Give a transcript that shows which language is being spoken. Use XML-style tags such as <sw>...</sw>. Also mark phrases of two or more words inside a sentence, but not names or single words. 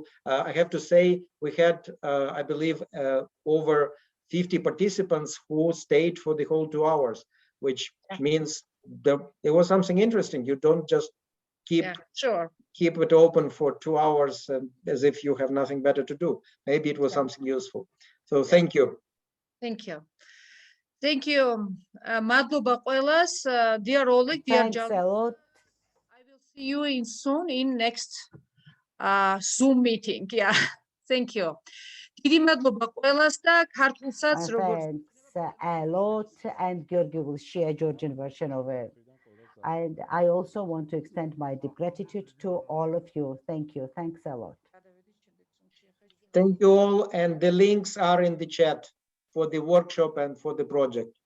<en>I have to say, we had, I believe, over 50 participants who stayed for the whole 2 hours, which means there was something interesting. You don't just keep Yeah, sure. keep it open for 2 hours as if you have nothing better to do. Maybe it was Yeah. something useful. So thank you. Thank you. Thank you.</en> <ka>Madloba ყველას,</ka> <en>dear Oleg, dear Thanks John. a lot. I will see you in soon in next Zoom meeting. Yeah. Thank you.</en> <ka>დიდი მადლობა ყველას და ქართულსაც როგორც</ka> <en>Thanks a lot. And Georgi will share Georgian version of it. And I also want to extend my deep gratitude to all of you. Thank you. Thanks a lot. Thank you all. And the links are in the chat for the workshop and for the project.</en>